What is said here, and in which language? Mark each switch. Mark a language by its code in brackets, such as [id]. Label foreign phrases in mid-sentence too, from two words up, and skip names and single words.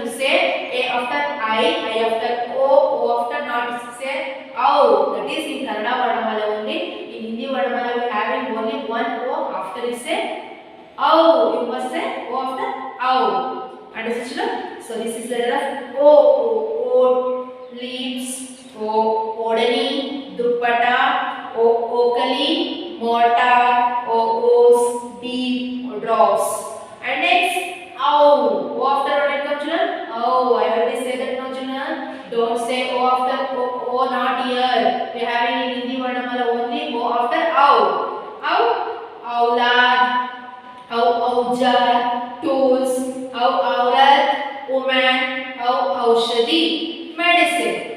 [en] You say A after I after O after not say OW. That is in Kannada Varnamala only. In Hindi Varnamala we having only one O after it say Ow. You must say O after ow. Understood children? So this is letter of O. O. Leaves. O. [hi] ओढ़नी दुपट्टा. [en] O. Okali. Mortar. O. O's. Deep. Drops. And next ow. O after what will come children? Ow. I already said that now children. Don't say O after O. O not here. We are having in Hindi Varnamala only O after ow. Ow. [hi] औलाद औजार [en] tools औरत woman औषधि medicine.